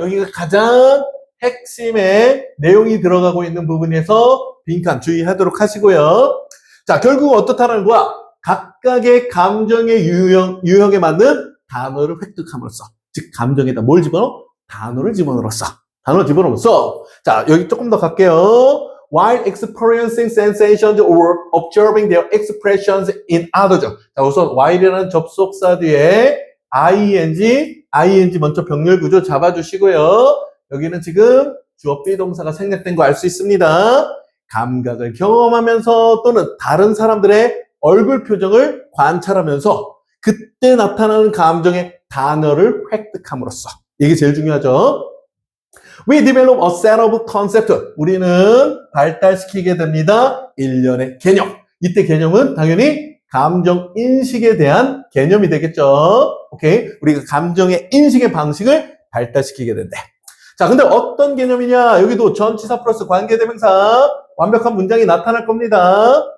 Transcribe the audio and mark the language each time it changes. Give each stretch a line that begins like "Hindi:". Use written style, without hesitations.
Korean: 여기가 가장 핵심의 내용이 들어가고 있는 부분에서 빈칸 주의하도록 하시고요. 자, 결국 어떻다는 거야? 각각의 감정의 유형에 맞는 단어를 획득함으로써. 즉, 감정에다 뭘 집어넣어? 단어를 집어넣었어. 자, 여기 조금 더 갈게요.
English: While experiencing sensations or observing their expressions in others.
Korean: 자, 우선 while이라는 접속사 뒤에 ing 먼저 병렬 구조 잡아주시고요. 여기는 지금 주어 비동사가 생략된 거 알 수 있습니다. 감각을 경험하면서 또는 다른 사람들의 얼굴 표정을 관찰하면서 그때 나타나는 감정의 단어를 획득함으로써. 이게 제일 중요하죠.
English: We develop a set of concepts.
Korean: 우리는 발달시키게 됩니다. 일련의 개념. 이때 개념은 당연히 감정 인식에 대한 개념이 되겠죠. 오케이? 우리가 감정의 인식의 방식을 발달시키게 된대. 자, 근데 어떤 개념이냐? 여기도 전치사 플러스 관계대명사 완벽한 문장이 나타날 겁니다.